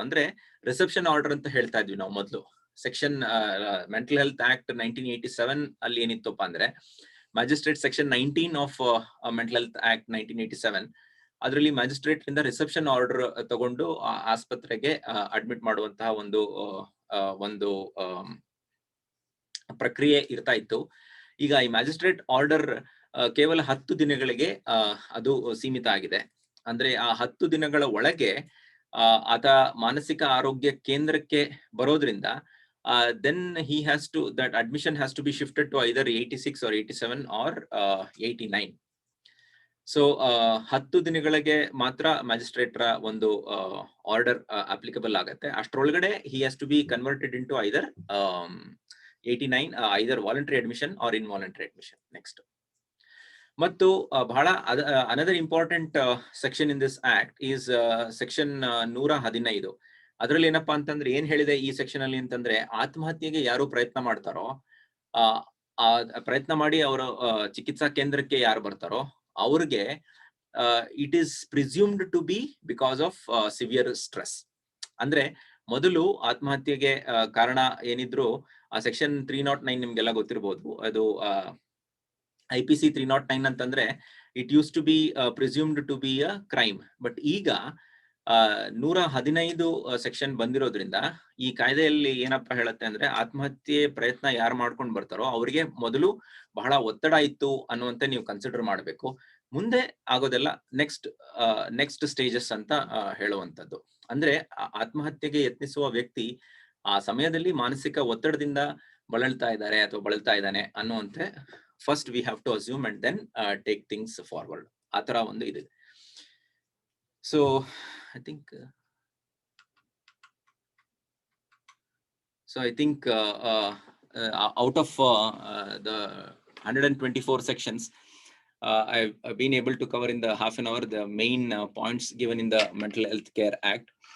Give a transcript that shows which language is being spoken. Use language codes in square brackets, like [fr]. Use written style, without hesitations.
[kn] ಅಂದ್ರೆ reception order ಅಂತ ಹೇಳ್ತಾ ಇದ್ವಿ ನಾವು ಮೊದಲು. ಸೆಕ್ಷನ್ ಮೆಂಟಲ್ ಹೆಲ್ತ್ ಆಕ್ಟ್ 1987 ಅಲ್ಲಿ ಏನಿತ್ತಪ್ಪ ಅಂದ್ರೆ, magistrate section 19 of mental health act 1987, ಅದರಲ್ಲಿ ಮ್ಯಾಜಿಸ್ಟ್ರೇಟ್ ಇಂದ ರಿಸೆಪ್ಷನ್ ಆರ್ಡರ್ ತಗೊಂಡು ಆಸ್ಪತ್ರೆಗೆ ಅಡ್ಮಿಟ್ ಮಾಡುವಂತಹ ಒಂದು ಪ್ರಕ್ರಿಯೆ ಇರ್ತಾ ಇತ್ತು. ಈಗ ಈ ಮ್ಯಾಜಿಸ್ಟ್ರೇಟ್ ಆರ್ಡರ್ ಕೇವಲ 10 ದಿನಗಳಿಗೆ ಅದು ಸೀಮಿತ ಆಗಿದೆ. ಅಂದ್ರೆ ಆ 10 ದಿನಗಳ ಒಳಗೆ ಆತ ಮಾನಸಿಕ ಆರೋಗ್ಯ ಕೇಂದ್ರಕ್ಕೆ ಬರೋದ್ರಿಂದ [en] then that admission has to be shifted to either 86 or 87 or 89. [kn] So 10 ದಿನಗಳಿಗೆ ಮಾತ್ರ ಮ್ಯಾಜಿಸ್ಟ್ರೇಟ್ರ ಒಂದು ಆರ್ಡರ್ ಅಪ್ಲಿಕಬಲ್ ಆಗತ್ತೆ. ಅಷ್ಟರೊಳಗಡೆ [en] he has to be converted into either 89 either voluntary admission or involuntary admission. Next, [kn] ಮತ್ತು ಬಹಳ [en] another important section in this act is section 115. [kn] ಅದರಲ್ಲಿ ಏನಪ್ಪಾ ಅಂತಂದ್ರೆ, ಏನ್ ಹೇಳಿದೆ ಈ ಸೆಕ್ಷನ್ ಅಲ್ಲಿ ಅಂತಂದ್ರೆ, ಆತ್ಮಹತ್ಯೆಗೆ ಯಾರು ಪ್ರಯತ್ನ ಮಾಡ್ತಾರೋ, ಪ್ರಯತ್ನ ಮಾಡಿ ಅವರ ಚಿಕಿತ್ಸಾ ಕೇಂದ್ರಕ್ಕೆ ಯಾರು ಬರ್ತಾರೋ ಅವ್ರಿಗೆ [en] It is presumed to be because of severe stress. [kn] ಅಂದ್ರೆ ಮೊದಲು ಆತ್ಮಹತ್ಯೆಗೆ ಕಾರಣ ಏನಿದ್ರು ಆ ಸೆಕ್ಷನ್ 309 ನಿಮ್ಗೆಲ್ಲ ಗೊತ್ತಿರಬಹುದು. ಅದು [en] IPC 309 [kn] ಅಂತಂದ್ರೆ [en] It use to be presumed to be a crime. [kn] But ಈಗ 115 ಸೆಕ್ಷನ್ ಬಂದಿರೋದ್ರಿಂದ ಈ ಕಾಯ್ದೆಯಲ್ಲಿ ಏನಪ್ಪಾ ಹೇಳುತ್ತೆ ಅಂದ್ರೆ, ಆತ್ಮಹತ್ಯೆ ಪ್ರಯತ್ನ ಯಾರು ಮಾಡ್ಕೊಂಡು ಬರ್ತಾರೋ ಅವರಿಗೆ ಮೊದಲು ಬಹಳ ಒತ್ತಡ ಇತ್ತು ಅನ್ನುವಂತೆ ನೀವು ಕನ್ಸಿಡರ್ ಮಾಡಬೇಕು. ಮುಂದೆ ಆಗೋದೆಲ್ಲ ನೆಕ್ಸ್ಟ್ ಸ್ಟೇಜಸ್ ಅಂತ ಹೇಳುವಂಥದ್ದು. ಅಂದ್ರೆ ಆತ್ಮಹತ್ಯೆಗೆ ಯತ್ನಿಸುವ ವ್ಯಕ್ತಿ ಆ ಸಮಯದಲ್ಲಿ ಮಾನಸಿಕ ಒತ್ತಡದಿಂದ ಬಳಲ್ತಾ ಇದ್ದಾನೆ ಅನ್ನುವಂತೆ [en] First we have to assume and then take things forward. [kn] ಆ ತರ ಒಂದು ಇದೆ. [en] So I think out of the 124 sections, I've been able to cover in the half an hour the main points given in the Mental Health Care Act.